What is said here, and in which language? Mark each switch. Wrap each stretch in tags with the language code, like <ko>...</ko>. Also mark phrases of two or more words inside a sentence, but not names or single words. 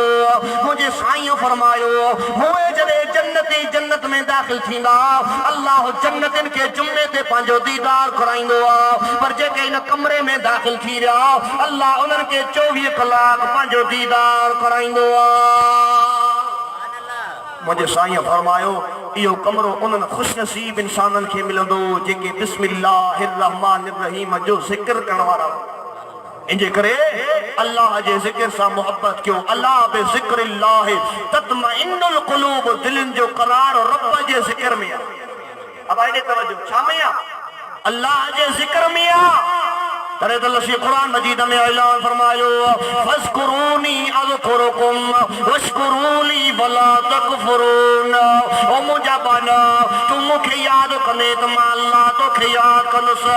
<sd>मुंहिंजे साईं फरमायो हुए जॾहिं जन्नती जन्नत में दाख़िल थींदा अल्लाह जन्नतिन के जुम्मे ते पंहिंजो दीदार कराईंदो आहे, पर जेके इन कमरे में दाख़िल थी विया अल्लाह उन्हनि खे 24 कलाक पंहिंजो दीदार कराईंदो आहे। मुंहिंजे साईं फरमायो इहो कमरो उन्हनि ख़ुशनसीब इंसाननि खे मिलंदो जेके</sd> <ar>بسم الله الرحمن الرحيم</ar> <sd>जो ज़िक्र करण वारा। इनजे करे अल्लाह जे ज़िक्र सां मोहब्बत कयो।</sd> <ar>ألا بذكر الله تطمئن القلوب,</ar> <sd>दिलनि जो करार रब जे ज़िक्र में आहे।</sd> <ur>اب آئیے توجہ,</ur> <sd>छा में आहे? अल्लाह जे ज़िक्र में आहे। तॾहिं त लसी क़ुरान मजीद में ऐलान फरमायो</sd> <ar>فاذكروني أذكركم واشكروا لي ولا تكفرون.</ar> <sd>ओ मुंहिंजा बाना तू मूंखे यादि कंदे त मां अल्लाह तोखे यादि कंदुसि।</sd>